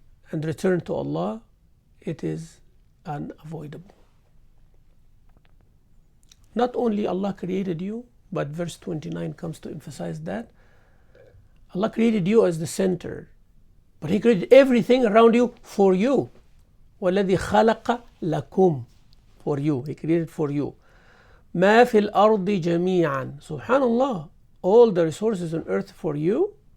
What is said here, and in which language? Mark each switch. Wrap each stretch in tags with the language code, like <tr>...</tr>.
<en>And return to Allah, it is unavoidable. Not only Allah created you, but verse 29 comes to emphasize that. Allah created you as the center, but He created everything around you for you.</en> <ar>وَالَّذِي خَلَقَ لَكُمْ,</ar> <en>for you. He created for you.</en> <ar>مَا فِي الْأَرْضِ جَمِيعًا.</ar> <en>Subhanallah, all the resources on earth for you.</en>